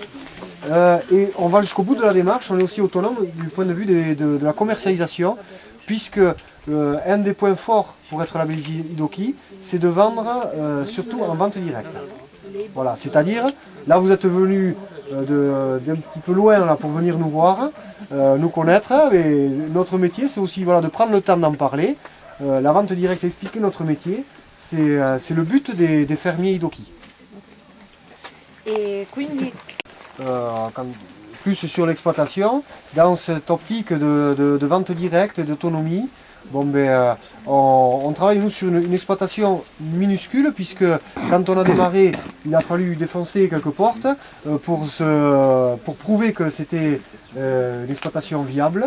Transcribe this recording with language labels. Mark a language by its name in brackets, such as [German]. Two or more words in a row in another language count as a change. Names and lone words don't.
[French] Et on va jusqu'au bout de la démarche, on est aussi autonome du point de vue de la commercialisation, puisque un des points forts pour être labellisé Idoki, c'est de vendre surtout en vente directe. Voilà, c'est-à-dire, là vous êtes venu d'un petit peu loin là, pour venir nous voir, nous connaître, mais notre métier c'est aussi voilà, de prendre le temps d'en parler. La vente directe, expliquer notre métier, c'est le but des fermiers Idoki. [Italian] E quindi [French] Plus sur l'exploitation, dans cette optique de vente directe, d'autonomie, bon, on travaille nous sur une exploitation minuscule puisque quand on a démarré, il a fallu défoncer quelques portes pour prouver que c'était une exploitation viable.